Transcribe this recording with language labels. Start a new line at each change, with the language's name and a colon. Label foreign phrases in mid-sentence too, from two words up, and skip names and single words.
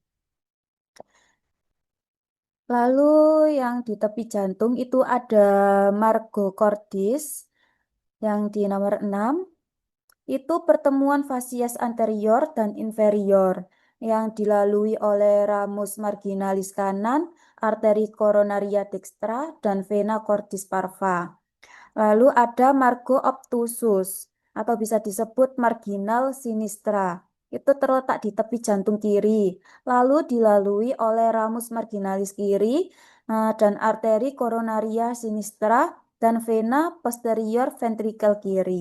Indonesian: Lalu yang di tepi jantung itu ada
Latin: margo cordis
Indonesian: yang di nomor 6. Itu pertemuan fasies anterior dan inferior yang dilalui oleh
Latin: ramus marginalis
Indonesian: kanan, arteri
Latin: coronaria dextra,
Indonesian: dan
Latin: vena cordis parva.
Indonesian: Lalu ada
Latin: margo obtusus
Indonesian: atau bisa disebut marginal sinistra. Itu terletak di tepi jantung kiri. Lalu dilalui oleh
Latin: ramus marginalis
Indonesian: kiri dan arteri
Latin: coronaria sinistra
Indonesian: dan
Latin: vena posterior
Indonesian: ventrikel kiri.